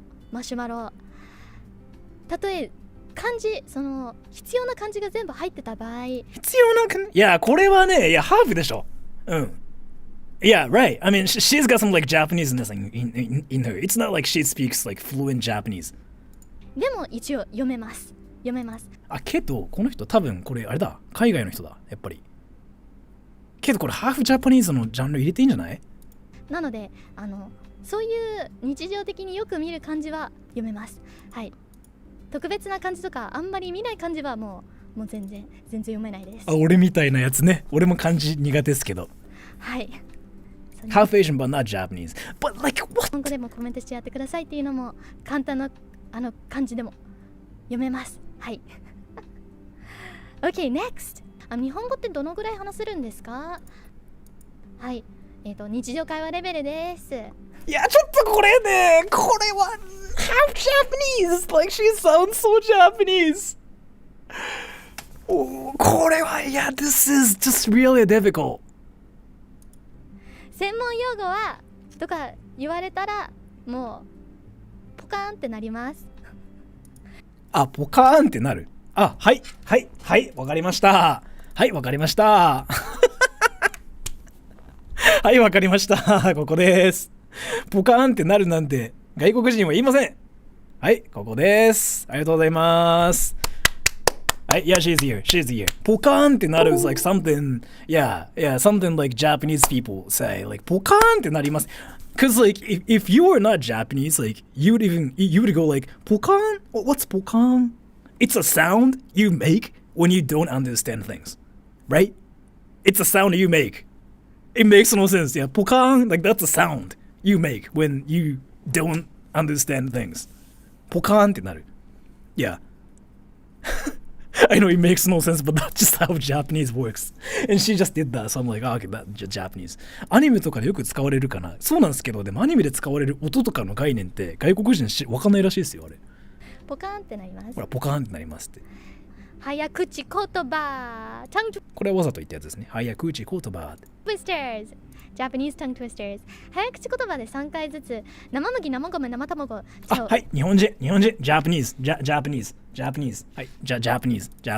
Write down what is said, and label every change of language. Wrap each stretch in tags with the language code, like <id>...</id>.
<ja>マシュマロ例え漢字その必要な漢字が全部入ってた場合必要な漢字いやこれはねいやハーフでしょ</ja> <en>Yeah, right. I mean, she's got some like Japaneseness in her. It's not like she speaks like fluent Japanese.</en> <ja>でも一応読めます。けどこの人多分これあれだ海外の人だやっぱり。けどこれハーフジャパニーズのジャンル入れていいんじゃない？なのでそういう日常的によく見る漢字は読めます。はい。特別な漢字とかあんまり見ない漢字はもう全然読めないです。俺みたいなやつね。俺も漢字苦手ですけど。はい。</ja> <en>Half Asian but not Japanese. But like what?</en> <ja>日本語でもコメントしてやってくださいっていうのも簡単な漢字でも読めます。</ja> <en>はい。Okay, next.</en> <ja>日本語ってどのぐらい話せるんですか？はい。日常会話レベルです。いや、ちょっとこれね、これは</ja> <en>half Japanese. Like she sounds so Japanese.</en> <ja>これは、</ja> <en>yeah, this is just really difficult.</en> <ja>専門用語はとか言われたらもうポカーンってなります。あ、ポカーンってなる。あ、はい、はい、はい、わかりました。はい、わかりました。はい、わかりました。ここです。ポカーンってなるなんて外国人は言いません。はい、ここです。ありがとうございます。</ja> <en>はい、yeah, she's here. She's here.</en> <ja>ポカーンってなる</ja> <en>is like something, yeah, something like Japanese people say.</en> <ja>Like, ポカーンってなります。</ja> <en>Because like, if you were not Japanese, like, you would go like, ポカーン? What's ポカーン?It's a sound you make when you don't understand things, right? It's a sound you make. It makes no sense. Yeah, ポカーン, like that's a sound you make when you don't understand things.</en> <ja>ポカーンってなる。Yeah.</ja> <en>I know it makes no sense, but that's just how Japanese works. And she just did that, so I'm like, oh, okay, that's Japanese.</en> <ja>アニメとかでよく使われるかな。そうなんですけど、でもアニメで使われる音とかの概念って外国人わかんないらしいですよ、あれ。ポカーンってなります。ほら、ポカーンってなりますって。早口言葉。これはわざと言ったやつですね。早口言葉。</ja> <en>Twisters。 Japanese tongue twisters。</en> <ja>早口言葉で3回ずつ生麦、生米、生卵。あ、はい、日本人、Japanese。はい、Japanese。 はい、Japanese。</ja>